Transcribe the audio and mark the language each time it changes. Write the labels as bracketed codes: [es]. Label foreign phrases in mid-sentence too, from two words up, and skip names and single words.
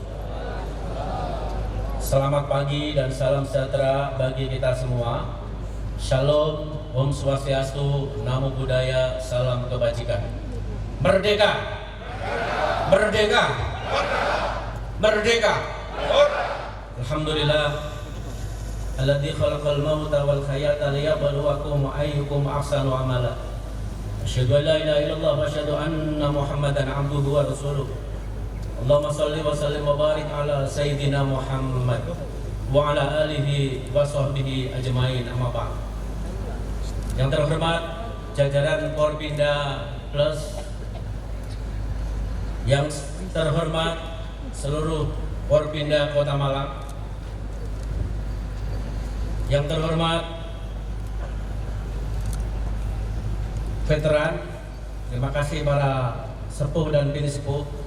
[id] Selamat pagi dan salam sejahtera bagi kita semua. Shalom, [sa] Om Swastiastu, [pi] Namo Buddhaya, [id] salam kebajikan. Merdeka! Merdeka! Merdeka! [ar] Alhamdulillah. الذي خلق الموت والحياة ليبلوكم أيكم أحسن عملا. أشهد أن لا إله إلا الله وأشهد أن محمدا عبده ورسوله. اللهم صل وسلم وبارك على سيدنا محمد وعلى آله وصحبه أجمعين، أما بعد. [id] Yang terhormat jajaran Porpinda Plus, yang terhormat seluruh Porpinda Kota Malang, yang terhormat veteran, terima kasih para sepuh dan bini sepuh.